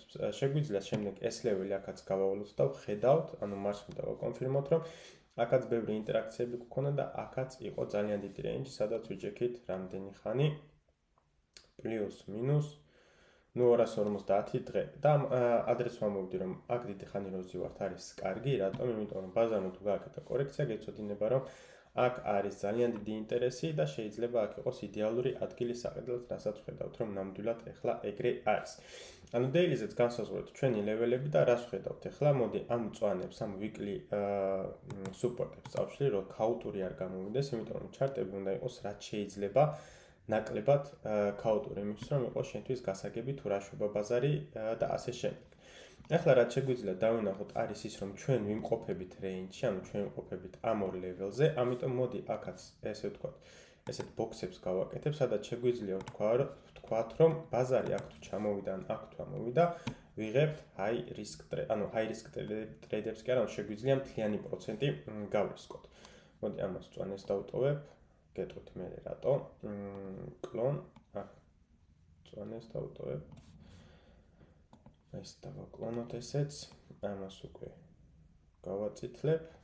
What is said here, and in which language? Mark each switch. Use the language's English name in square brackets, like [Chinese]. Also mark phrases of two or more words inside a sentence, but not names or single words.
[Georgian] შეგვიძლია შემდეგ ეს level-ი აქაც გავავლოთ და ვხედავთ, ანუ მარს მინდა ვაკონფირმოთ, რომ აქაც ბევრი ინტერაქციები გქონდა და აქაც იყო ძალიან დიდი range, სადაც ვიჭექით რამდენი ხანი პლუს-მინუს 250 დღე და ადრეს ვამბობდი, რომ აქ დიდი ხანი რო ვზივართ არის კარგი, რატომ? იმიტომ რომ ბაზარმა თუ გააკეთა კორექცია, გეცოდინება, რომ აქ არის ძალიან დიდი ინტერესი და შეიძლება აქ იყოს იდეალური ადგილი საყიდლად, რასაც ხედავთ, რომ ნამდვილად ეხლა ეგრე არის. ანუ daily-ზეც განსაზღვრეთ ჩვენი level-ები და რას ხედავთ ეხლა? მოდი ამ მწვანებს, ამ [English] weekly support-ებს [Georgian] წავშლი, რომ ქაოტური არ გამოვიდეს, იმიტომ რომ ჩარტები უნდა იყოს რაც შეიძლება ნაკლებად ქაოტური, იმისთვის რომ იყოს შენთვის გასაგები თუ რა შვება ბაზარი და ასე შემდეგ. ეხლა რაც შეგვიძლია დავინახოთ არის ის, რომ ჩვენ ვიმყოფებით range-ში, ანუ ჩვენ ვიმყოფებით ამ ორ level-ზე, ამიტომ მოდი აქაც ესე ვთქვათ, ესეთ box-ებს გავაკეთებ, სადაც შეგვიძლია ვთქვათ, რომ ბაზარი აქ თუ ჩამოვიდა, ან აქ თუ ამოვიდა, ვიღებთ [English] high risk trade, [Georgian] ანუ [English] high risk trade-ებს [Georgian] კი არა, შეგვიძლია მთლიანი პროცენტი გავრისკოთ. მოდი ამას წვანეს დავტოვებ, გეტყვით მე რატო, clone, აქ წვანეს დავტოვებ. ეს დავაკლონოთ ესეც, ამას უკვე გავაწითლებ.